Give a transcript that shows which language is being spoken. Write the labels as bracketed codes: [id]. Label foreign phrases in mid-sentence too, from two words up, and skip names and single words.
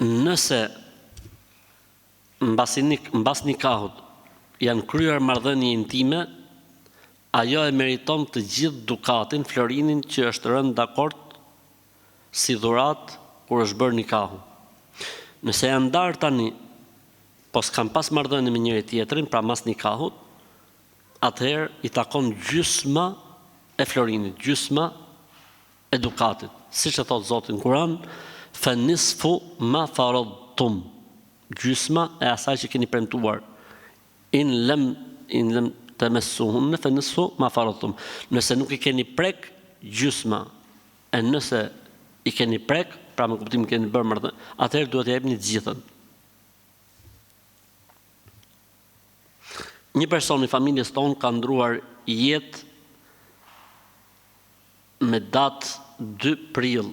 [sq] Nëse mbas nikahut janë kryer marrëdhënie intime, ajo e meriton të gjithë dukatin, florinin që është rënë dakord si dhurat kur është bërë nikahu. Nëse janë ndarë tani, po s'kan pas marrëdhënie me njëri tjetrin, pra mas nikahut, atëherë i takon gjysma e florinit, gjysma e dukatit. Siç e thot Zoti në Kur'an, [ar] فنصف ما فرضتم, [sq] gjysma e asaj që keni premtuar. [ar] إن لم تمسوهن فنصف ما فرضتم. [sq] Nëse nuk i keni prek, gjysma. E nëse i keni prek, pra me kuptimin keni bërë marrëdhënie, atëherë duhet t'i jepni të gjithën. Një person i familjes tonë ka ndruar jetë me datë 2 prill.